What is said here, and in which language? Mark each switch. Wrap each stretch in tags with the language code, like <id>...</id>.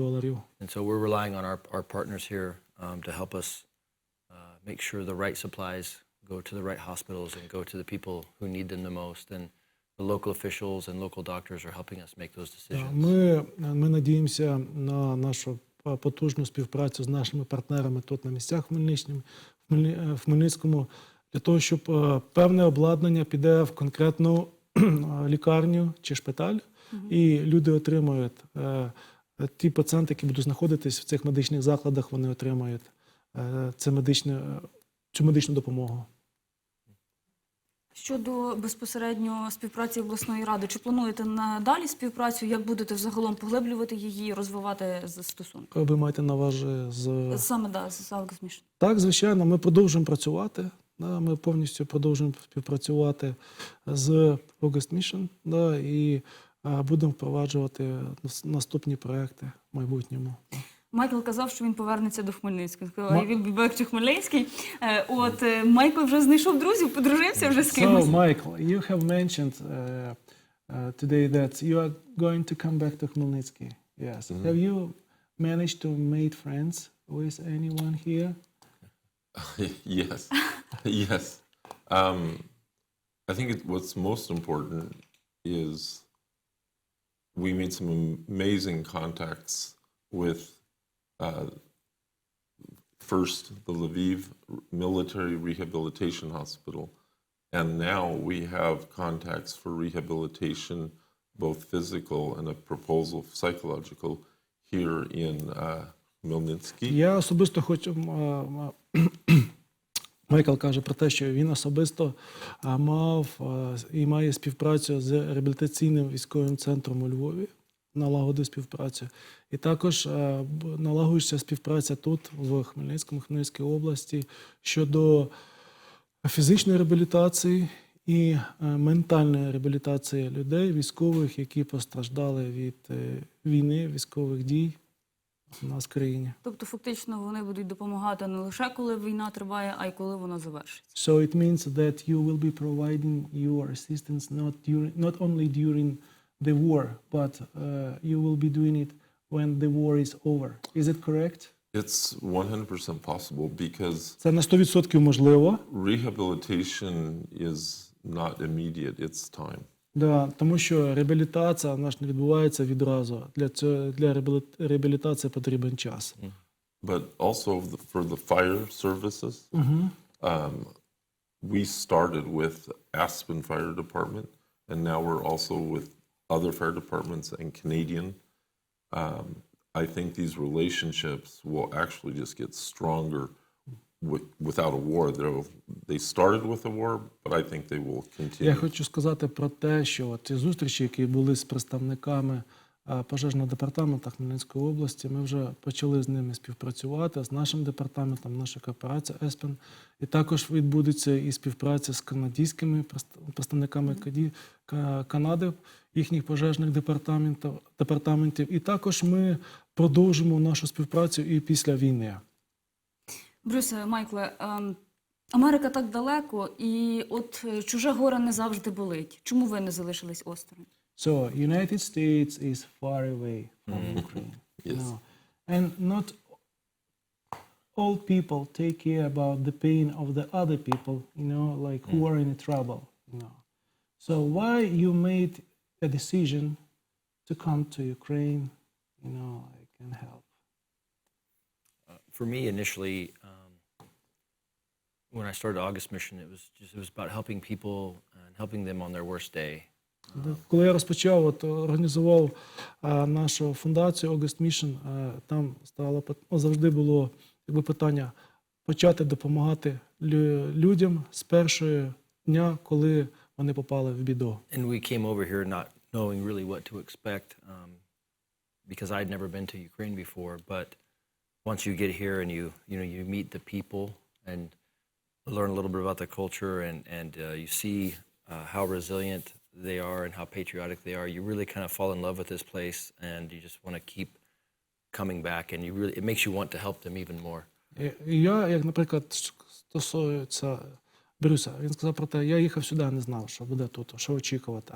<en>And so we're relying on our partners here to help us make sure the right supplies go to the right hospitals and go to the people who need them the most. And the local officials and local doctors are helping us make those decisions.</en> <uk>Ми надіємося на нашу потужну співпрацю з нашими партнерами тут на місцях в Хмельницькому, для того, щоб певне обладнання піде в конкретну лікарню чи шпиталь, і люди отримують, ті пацієнти, які будуть знаходитись в цих медичних закладах, вони отримають цю медичну допомогу. Щодо безпосередньо співпраці обласної ради, чи плануєте надалі співпрацю? Як будете взагалом поглиблювати її, розвивати стосунки? Ви маєте на увазі Саме, так, з August Mission. Так, звичайно, ми продовжуємо працювати. Ми повністю продовжуємо співпрацювати з August Mission, і будемо впроваджувати наступні проекти в майбутньому. Майкл казав, що він повернеться до Хмельницького.</uk> <en>I will be back to Хмельницький.</en> <uk>Майкл вже знайшов друзів, подружився вже з кимось.</uk> <en>So, Michael, you have mentioned today that you are going to come back to Khmelnytsky. Yes. Have you managed to make friends with anyone here? Yes. Yes. I think what's most important is we made some amazing contacts with first the Lviv Military Rehabilitation Hospital, and now we have contacts for rehabilitation, both physical and a proposal psychological, here in Хмельницький.</en> <uk>Я особисто хочу... Майкл каже про те, що він особисто мав і має співпрацю з реабілітаційним військовим центром у Львові, налагодив співпрацю. І також налагоджується співпраця тут, в Хмельницькому, Хмельницькій області, щодо фізичної реабілітації і ментальної реабілітації людей, військових, які постраждали від війни, військових дій у нас в країні. Тобто, фактично, вони будуть допомагати не лише коли війна триває, а й коли вона завершиться.</uk> <en>So it means that you will be providing your assistance not only during the war, but you will be doing it when the war is over. Is it correct? It's 100% possible because</en> <uk>Це на 100% можливо.</uk> <en>rehabilitation is not immediate, it's time.</en> <uk>Да, тому що реабілітація вона ж не відбувається відразу. Для реабілітації потрібен час.</uk> <en>But also for the fire services, we started with Aspen Fire Department, and now we're also with other fire departments and Canadian. I think these relationships will actually just get stronger without a war. They started with a war, but I think they will continue.</en> <uk>Я хочу сказати про те, що ті зустрічі, які були з представниками пожежного департаменту Хмельницької області, ми вже почали з ними співпрацювати, з нашим департаментом, наша корпорація Aspen. І також відбудеться і співпраця з канадськими представниками Канади, їхніх пожежних департаментів. І також ми продовжимо нашу співпрацю і після війни. Брюсе, Майкле, Америка так далеко, і от чуже горе не завжди болить. Чому ви не залишились осторонь?</uk> <en>So, United States is far away from Ukraine. Yes. No. And not all people take care about the pain of the other people, like who are in trouble, So why you made a decision to come to Ukraine, and help? For me, initially, when I started August Mission, it was about helping people and helping them on their worst day.</en> <uk>Коли я розпочав, організував нашу фундацію August Mission, там завжди було питання почати допомагати людям з першого дня, коли вони попали в біду.</uk> <en>And we came over here not knowing really what to expect, because I'd never been to Ukraine before. But once you get here and you meet the people and learn a little bit about the culture and you see how resilient they are and how patriotic they are, you really kind of fall in love with this place and you just want to keep coming back, and it makes you want to help them even more.</en> <uk>Я, як, наприклад, стосується Брюса, він сказав про те, я їхав сюди, не знав, що буде тут, що очікувати.</uk>